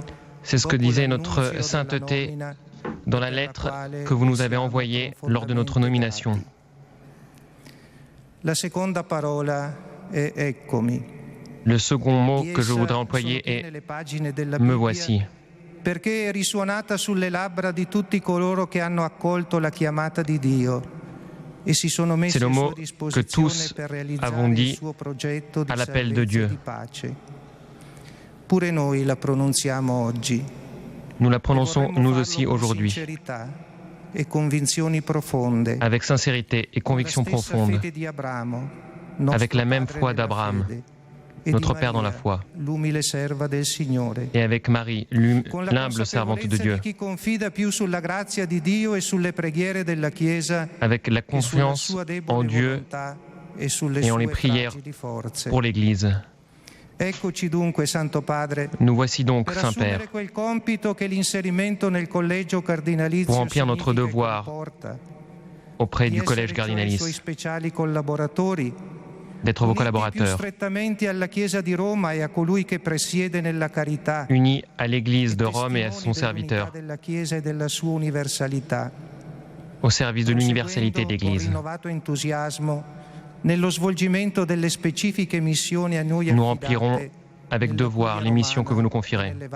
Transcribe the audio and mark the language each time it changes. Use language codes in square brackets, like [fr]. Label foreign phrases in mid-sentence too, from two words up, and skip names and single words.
[fr] C'est ce que disait notre sainteté dans la lettre que vous nous avez envoyée lors de notre nomination. [it] La seconda parola è eccomi. [fr] Le second mot [it] Di [fr] que je [it] essa [fr] voudrais employer [it] sono piene [fr] est [it] le pagine della [fr] « me [it] Bibbia, [fr] voici ». [it] perché è risuonata sulle labbra di tutti coloro che hanno accolto la chiamata di Dio e si sono messi [fr] C'est le [it] a sua [fr] mot que [it] disposizione [fr] tous [it] per realizzare [fr] avons [it] il [fr] dit [it] suo progetto di [fr] à l'appel de [it] salvezza [fr] Dieu. [it] e di pace. Pure noi la pronunziamo oggi. [fr] Nous la prononçons [it] Vorremmo [fr] nous [it] farlo [fr] aussi [it] con [fr] aujourd'hui, [it] sincerità e convinzioni profonde. [fr] avec sincérité et conviction [it] Con la stessa [fr] profonde, [it] fede di Abramo, [fr] avec [it] nostro [fr] la même [it] padre [fr] foi [it] nella [fr] d'Abraham, [it] fede, e [fr] notre [it] di [fr] Père dans la [it] Maria, [fr] foi, [it] l'umile serva del Signore. [fr] et avec Marie, [it] Con la [fr] l'humble servante de [it] consapevolezza [fr] Dieu, [it] di chi confida più sulla grazia di Dio e sulle preghiere della Chiesa [fr] avec la [it] che sulla [fr] confiance [it] sua [fr] en [it] debole [fr] Dieu [it] volontà e sulle [fr] et en [it] sue [fr] les prières [it] fragili forze. [fr] pour l'Église. [it] Eccoci dunque, Santo Padre, [fr] Nous voici donc, [it] per [fr] Saint-Père, [it] assumere quel compito che l'inserimento nel collegio cardinalizio [fr] pour remplir notre [it] significa e [fr] devoir [it] comporta, [fr] auprès [it] di [fr] du Collège [it] essere cioè i suoi [fr] cardinalice, [it] speciali collaboratori, [fr] d'être vos collaborateurs, unis à l'Église de Rome et à son serviteur, au service de l'universalité de l'Église. Nous remplirons avec devoir les missions que vous nous confierez.